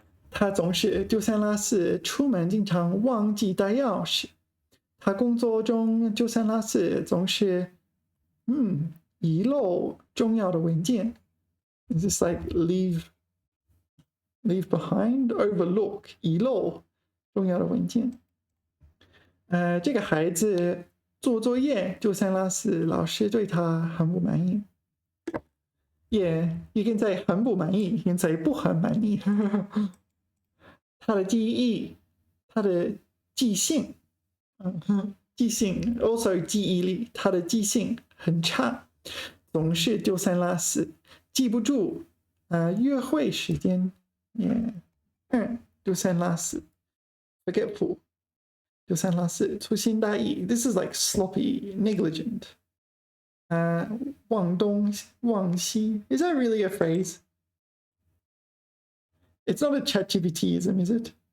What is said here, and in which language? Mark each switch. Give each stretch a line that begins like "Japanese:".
Chinese: 他总是丢三落四，出门经常忘记带钥匙。他工作中丢三落四，总是遗漏重要的文件。
English: Is this like leave behind, overlook,
Chinese: 遗漏重要的文件。这个孩子做作业丢三落四，老师对他很不满意。
English: Yeah, you can say
Chinese: 很不满意
English: you can say
Chinese: 不很满意。他的记忆，他的记性，also 记忆力，他的记性很差，总是丢三落四，记不住约会时间，丢三落四 ，forgetful。就三落四，粗心大意.
English: This is like sloppy, negligent.
Chinese: 忘东忘西.
English: Is that really a phrase? It's not a ChatGPTism, is it?